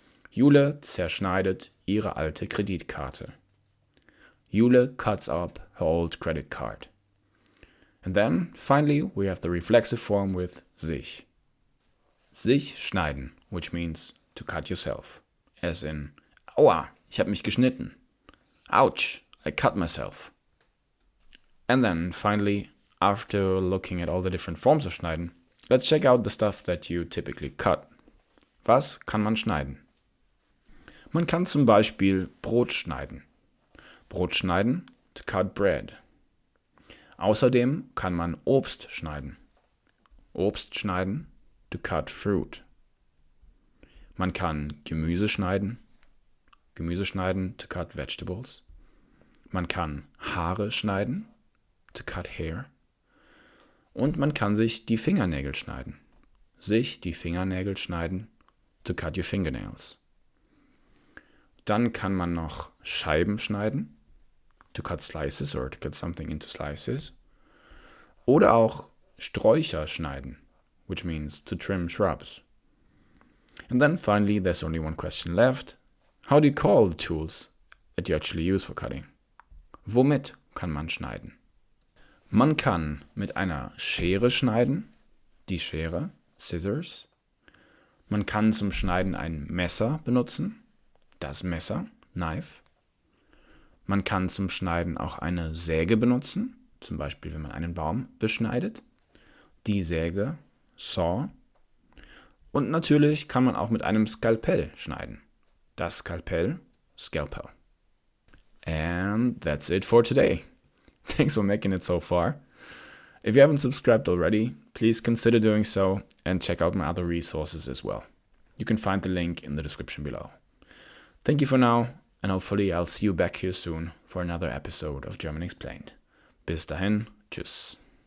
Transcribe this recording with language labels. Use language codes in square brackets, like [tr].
[de] Jule zerschneidet ihre alte Kreditkarte. [en] Jule cuts up her old credit card. And then, finally, we have the reflexive form with sich. Sich schneiden, which means to cut yourself. As in, [de] aua, ich habe mich geschnitten. [en] Ouch, I cut myself. And then, finally, after looking at all the different forms of schneiden, let's check out the stuff that you typically cut. [de] Was kann man schneiden? Man kann zum Beispiel Brot schneiden. Brot schneiden, [en] to cut bread. [de] Außerdem kann man Obst schneiden. Obst schneiden, [en] to cut fruit. [de] Man kann Gemüse schneiden, [en] to cut vegetables. [de] Man kann Haare schneiden, [en] to cut hair. [de] Und man kann sich die Fingernägel schneiden. Sich die Fingernägel schneiden, [en] to cut your fingernails. [de] Dann kann man noch Scheiben schneiden, [en] to cut slices or to cut something into slices. [de] Oder auch Sträucher schneiden, [en] which means to trim shrubs. And then finally, there's only one question left. How do you call the tools that you actually use for cutting? [de] Womit kann man schneiden? Man kann mit einer Schere schneiden, die Schere, scissors. Man kann zum Schneiden ein Messer benutzen, das Messer, knife. Man kann zum Schneiden auch eine Säge benutzen, zum Beispiel wenn man einen Baum beschneidet, die Säge, saw. Und natürlich kann man auch mit einem Skalpell schneiden, das Skalpell, scalpel. [en] And that's it for today. Thanks for making it so far. If you haven't subscribed already, please consider doing so and check out my other resources as well. You can find the link in the description below. Thank you for now, and hopefully I'll see you back here soon for another episode of German Explained. [de] Bis dahin, tschüss.